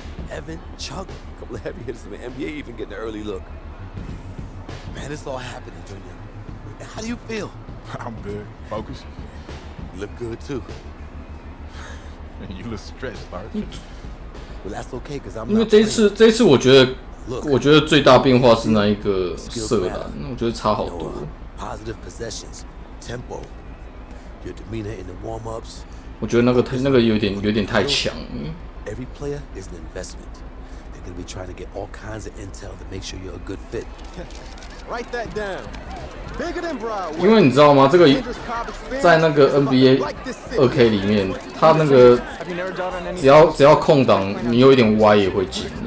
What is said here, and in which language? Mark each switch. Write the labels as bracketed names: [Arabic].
[English] Evan, Chuck, a couple of heavy hitters in the NBA even getting an early look. Man, it's all happening, Junior. How do you feel? I'm good. Focused. You look good, too. You look stressed, Bart. Well, that's okay, because I'm [Chinese] 因为 [English] not [Chinese] 这一次我觉得最大变化是那一个射篮，我觉得差好多。 [English] Positive possessions, tempo, your demeanor in the warm-ups. [Chinese] 我觉得那个有点太强。 [English] Every player is an investment. They're gonna be trying to get all kinds of intel to make sure you're a good fit. Write that down. Bigger than Broadway. [Chinese] 因为你知道吗？这个在那个 NBA 2K 里面，他那个只要空档你有一点歪也会进。